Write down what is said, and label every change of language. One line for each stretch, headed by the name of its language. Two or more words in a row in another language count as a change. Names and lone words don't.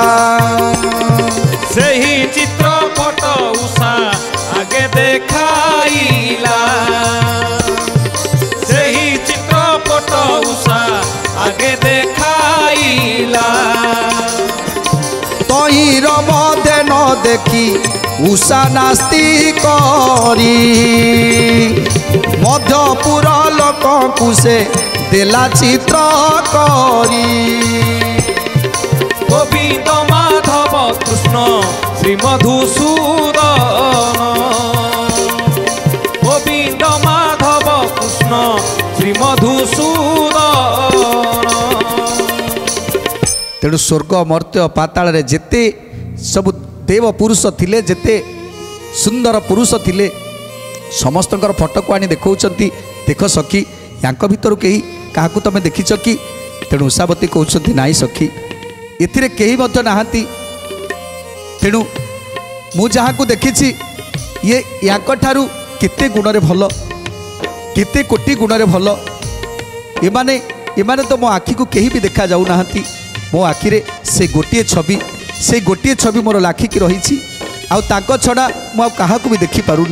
Odia: ସହି ଚିତ୍ରପଟ ଉଷା ଆଗେ ଦେଖାଇଲା ସହି ଚିତ୍ରପଟ ଉଷା ଆଗେ ଦେଖାଇଲା ତହିଁର ମଧ୍ୟ ନ ଦେଖି ଉଷା ନାସ୍ତି କରି ମଧ୍ୟପୁର ଲୋକଙ୍କୁ ସେ ଦେଲା ଚିତ୍ର କରି ଗୋବିନ୍ଦ ମାଧବ କୃଷ୍ଣ ଶ୍ରୀ ମଧୁସୂଦନ ଗୋବିନ୍ଦ ମାଧବ କୃଷ୍ଣ ଶ୍ରୀ ମଧୁସୂଦନ ତେଣୁ ସ୍ୱର୍ଗ ମର୍ତ୍ତ୍ୟ ପାତାଳ ରେ ଯେତେ ସବୁ ଦେବ ପୁରୁଷ ଥିଲେ ଯେତେ ସୁନ୍ଦର ପୁରୁଷ ଥିଲେ ସମସ୍ତଙ୍କର ଫଟୋ କୁ ଆଣି ଦେଖାଉଛନ୍ତି ଦେଖ ସଖୀ ୟାଙ୍କ ଭିତର କେହି କାହାକୁ ତମେ ଦେଖିଛ କି ତେଣୁ ଉଷାବତୀ କହଉଛନ୍ତି ନାହିଁ ସଖୀ ଏଥିରେ କେହି ମଧ୍ୟ ନାହାନ୍ତି ତେଣୁ ମୁଁ ଯାହାକୁ ଦେଖିଛି ଯେ ୟାଙ୍କ ଠାରୁ କେତେ ଗୁଣରେ ଭଲ କେତେ କୋଟି ଗୁଣରେ ଭଲ ଏମାନେ ଏମାନେ ତ ମୋ ଆଖି କୁ କେହି ବି ଦେଖା ଯାଉ ନାହାନ୍ତି ମୋ ଆଖିରେ ସେ ଗୋଟେ ଛବି ମୋର ଲାଖିକି ରହି ଆଉ ତାକୁ ଛଡ଼ା ମୁଁ କାହାକୁ ବି ଦେଖି ପାରୁନି